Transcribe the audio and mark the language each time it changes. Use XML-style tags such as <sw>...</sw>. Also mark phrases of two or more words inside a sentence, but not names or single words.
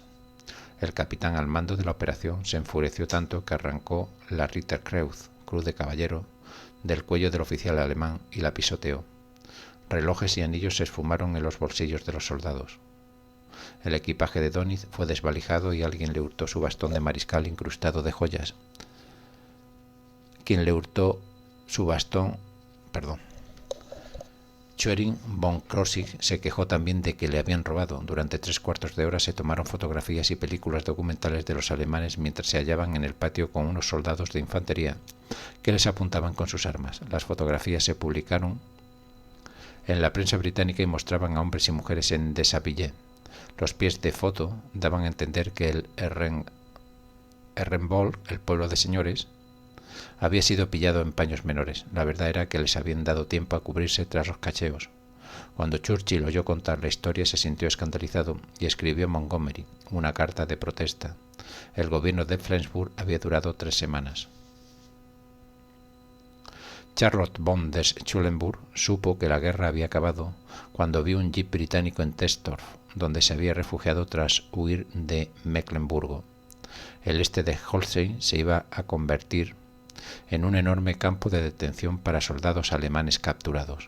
<es>El capitán al mando de la operación se enfureció tanto que arrancó la Ritterkreuz, cruz de caballero, del cuello del oficial alemán y la pisoteó. Relojes y anillos se esfumaron en los bolsillos de los soldados. El equipaje de Donith fue desvalijado y alguien le hurtó su bastón de mariscal incrustado de joyas. Schwerin von Krosigk se quejó también de que le habían robado. Durante 3/4 de hora se tomaron fotografías y películas documentales de los alemanes mientras se hallaban en el patio con unos soldados de infantería que les apuntaban con sus armas. Las fotografías se publicaron en la prensa británica y mostraban a hombres y mujeres en deshabillé. Los pies de foto daban a entender que el Ehrenburg, el pueblo de señores, había sido pillado en paños menores. La verdad era que les habían dado tiempo a cubrirse tras los cacheos. Cuando Churchill oyó contar la historia se sintió escandalizado y escribió a Montgomery una carta de protesta. El gobierno de Flensburg había durado 3 semanas. Charlotte von der Schulenburg supo que la guerra había acabado cuando vio un jeep británico en Tesdorf, donde se había refugiado tras huir de Mecklemburgo. El este de Holstein se iba a convertir en un enorme campo de detención para soldados alemanes capturados.</es>